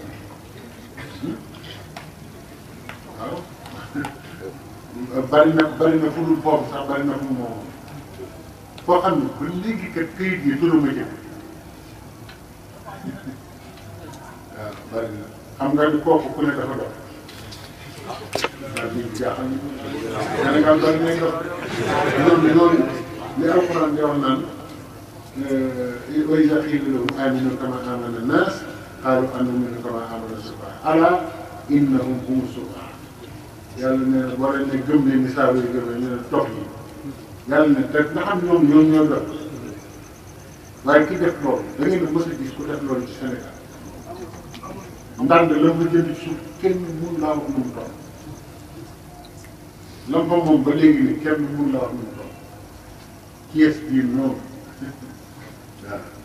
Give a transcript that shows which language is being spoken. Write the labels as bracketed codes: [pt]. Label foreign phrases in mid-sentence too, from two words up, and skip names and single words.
[wo] waaw bari na fu dul foofu sax bari na fu mu moom foo xam ne ba léegi kat këyit yi turama jël waaw bari na xam nga ni kooku ku ne dafa dox waaw ñu jaaxal ñu Sénégal bari nañ dox noonu li alxuraan di wax naan [ar] وإذا قيل لهم آمنوا كما آمن الناس قالوا أنؤمن كما آمن السفهاء ألا إنهم هم السفهاء alaa innahum humu s-sufahaaء [wo] yàlla nee na boo leen ne gëm leen ni saa yu gëmee ñu ne dox yi yàlla ne te nga xam ñoom ñoo dox waaye ki def loolu da ngeen a mës a gis ku def loolu ci Sénégal ndànd la mu jënd suuf kenn mun laa wax nu mu toll la fa moom ba léegi ni kenn mun laa wax nu mu toll kees bii noonu waaw.